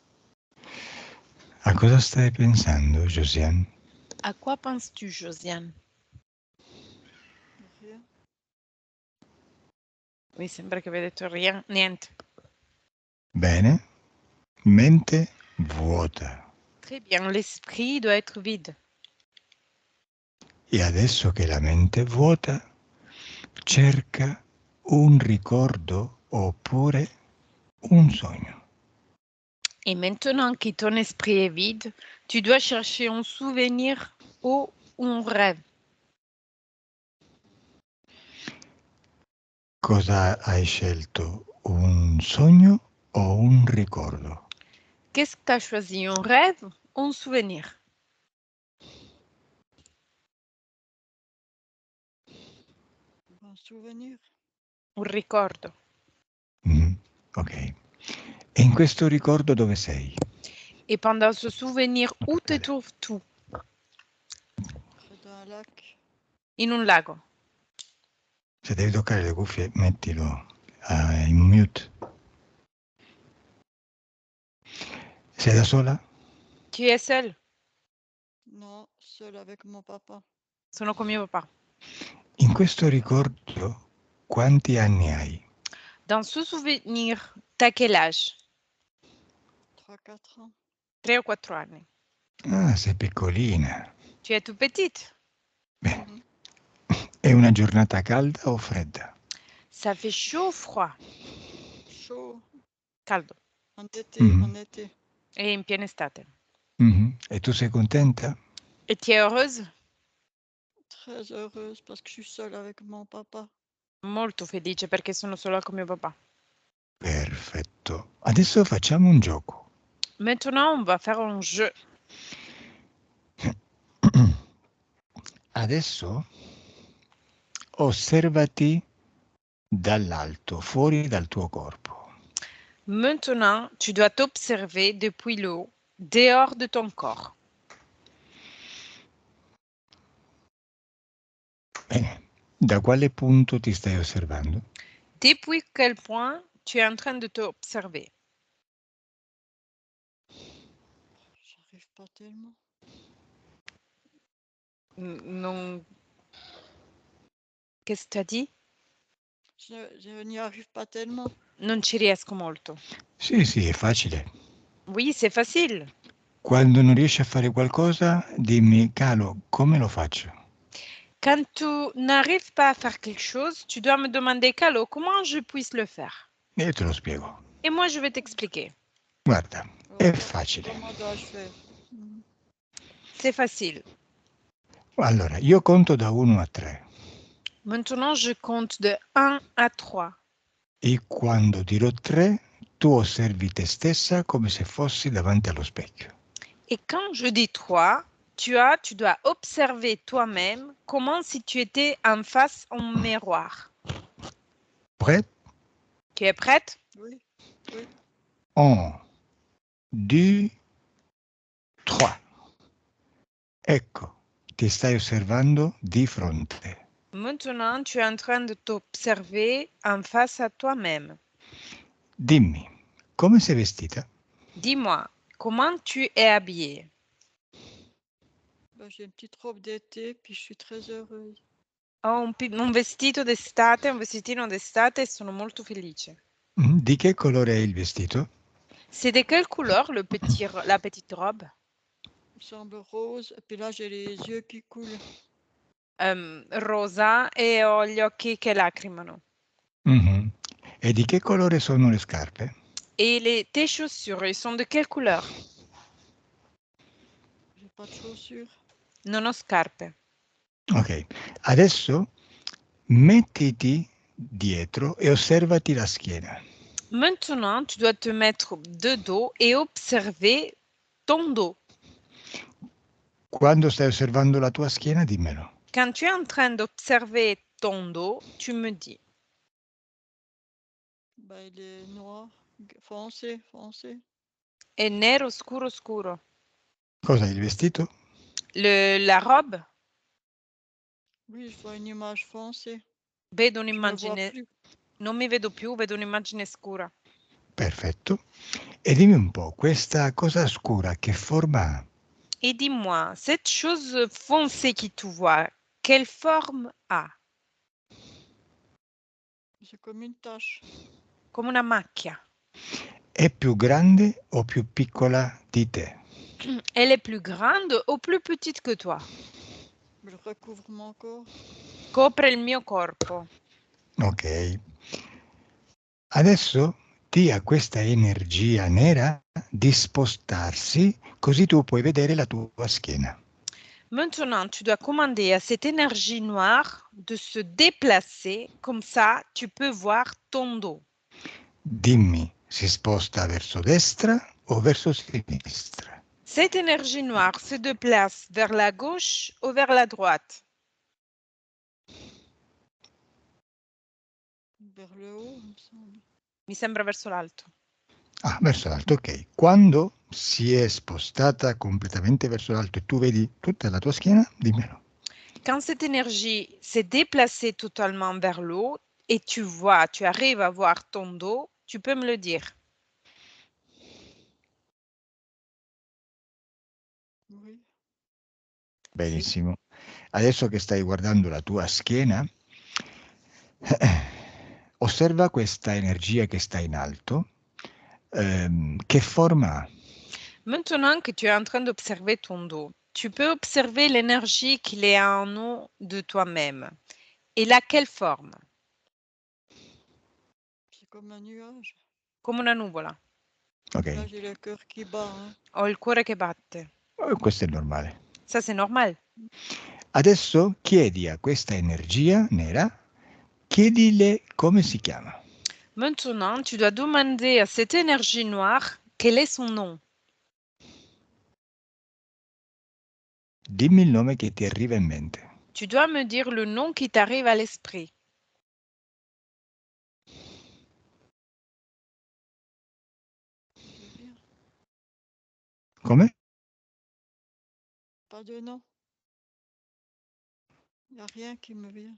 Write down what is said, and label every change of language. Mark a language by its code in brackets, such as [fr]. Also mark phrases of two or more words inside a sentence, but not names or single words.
[it] A cosa stai pensando, Josiane? [fr] À quoi penses-tu, Josiane? Rien. [it] Mi sembra che abbia detto niente. Bene. Mente vuota. [fr] Très bien, l'esprit doit être vide. [it] E adesso che la mente è vuota, cerca un ricordo oppure un sogno. [fr] Et maintenant que ton esprit est vide, tu dois chercher un souvenir ou un rêve. [it] Cosa hai scelto? Un sogno o un ricordo? [fr] Qu'est-ce que tu as choisi, un rêve ou un souvenir? Un souvenir. [it] Un ricordo. Ok. E in questo ricordo dove sei? [fr] Et pendant ce souvenir, où te trouves-tu? Près d'un lac. [it] In un lago. Se devi toccare le cuffie, mettilo in mute. Sei da sola? [fr] Tu es seul? Non, seul avec mon papa. [it] Sono con mio papà. In questo ricordo, quanti anni hai? [fr] Dans ce souvenir, t'as quel âge? 3-4 ans. [it] 3 o 4 anni. Ah, sei piccolina. [fr] Tu es toute petite? [it] Bene. Mhm. È una giornata calda o fredda? [fr] Ça fait chaud ou froid? Chaud. [it] Caldo. [fr] En été, Mhm. en été. [it] E in piena estate. Mhm. E tu sei contenta? [fr] E tu es heureuse? Très heureuse parce que je suis seule avec mon papa. [it] Molto felice perché sono sola con mio papà. Perfetto. Adesso facciamo un gioco. [fr] Maintenant, on va faire un jeu. [it] Adesso osservati dall'alto, fuori dal tuo corpo. [fr] Maintenant, tu dois t'observer depuis le haut, dehors de ton corps. [it] Bene. Da quale punto ti stai osservando? [fr] Depuis quel point tu es en train de t'observer? J'arrive pas tellement. Non. Qu'est-ce que tu as dit? Je n'y arrive pas tellement. [it] Non ci riesco molto. Sì, sì, è facile. [fr] Oui, c'est facile. [it] Quando non riesci a fare qualcosa, dimmi, Calo, come lo faccio? [fr] Quand tu n'arrives pas à faire quelque chose, tu dois me demander, Calo, comment je puisse le faire? [it] E io te lo spiego. [fr] Et moi, je vais t'expliquer. [it] Guarda, [fr] Alors, [it] è facile. [fr] comment dois-je faire? Mhm. C'est facile. [it] Allora, io conto da 1 a 3 [fr] Maintenant, je compte de 1 à 3. [it] e quando dirò 3, tu osservi te stessa come se fossi davanti allo specchio. [fr] Et quand je dis 3, tu dois observer toi-même comment si tu étais en face au miroir. Prêt? Tu es prête? Oui, oui. 1, 2, 3. [it] Ecco, ti stai osservando di fronte. [fr] Maintenant, tu es en train de t'observer en face à toi-même. [it] Dimmi, come sei vestita? [fr] Dis-moi, comment tu es habillée? Ben, j'ai une petite robe d'été, puis je suis très heureuse. [it] Ho un vestito d'estate, un vestitino d'estate e sono molto felice. Di che colore è il vestito? [fr] C'est de quelle couleur la petite robe? Il me semble rose, et puis là j'ai les yeux qui coulent. [it] Rosa e ho gli occhi che lacrimano. Mhm. E di che colore sono le scarpe? [fr] Et tes chaussures, ils sont de quelle couleur? J'ai pas de chaussures. [it] Non ho scarpe. Ok, adesso mettiti dietro e osservati la schiena. [fr] Maintenant, tu dois te mettre de dos et observer ton dos. [it] Quando stai osservando la tua schiena, dimmelo. [fr] Quand tu es en train d'observer ton dos, tu me dis. Ben, il est noir, foncé, foncé. [it] È nero scuro scuro. Cosa, il vestito? [fr] La robe? Oui, je vois une image foncée. [it] Vedo [fr] Je me vois [it] un'immagine. [fr] plus. [it] Non mi vedo più, vedo un'immagine scura. Perfetto. E dimmi un po', questa cosa scura che forma ha? [fr] Et dis-moi, cette chose foncée qui tu vois, quelle forme a? C'est comme une tache. [it] Come una macchia. È più grande o più piccola di te? [fr] Elle est plus grande ou plus petite que toi? Elle recouvre mon corps. [it] Copre il mio corpo. Ok. Adesso dia questa energia nera di spostarsi, così tu puoi vedere la tua schiena. [fr] Maintenant, tu dois commander à cette énergie noire de se déplacer, comme ça tu peux voir ton dos. [it] Dimmi, si sposta verso destra o verso sinistra? [fr] Cette énergie noire se déplace vers la gauche ou vers la droite? Vers le haut, il me semble. [it] Mi sembra verso l'alto. Ah, verso l'alto, ok. Quando si è spostata completamente verso l'alto e tu vedi tutta la tua schiena, dimmelo. [fr] Quand cette énergie s'est déplacée totalement vers l'eau et tu arrives à voir ton dos, tu peux me le dire. Oui. [it] Benissimo. Adesso che stai guardando la tua schiena, osserva questa energia che sta in alto. Che forma ha? [fr] Maintenant que tu es en train d'observer ton dos, tu peux observer l'énergie qu'il est en haut de toi-même. Et la quelle forme? C'est comme un nuage. [it] Come una nuvola. Ok, [fr] Là, j'ai le cœur qui bat. Hein. [it] Ho il cuore che batte. questo è normale. [fr] Ça, c'est normal. [it] Adesso chiedi a questa energia nera, chiedile come si chiama. [fr] Maintenant, tu dois demander à cette énergie noire quel est son nom. [it] Dimmi il nome che ti arriva in mente. [fr] Tu dois me dire le nom qui t'arrive à l'esprit. J'ai rien. [it] Come? [fr] Pas de nom. Il n'y a rien qui me vient.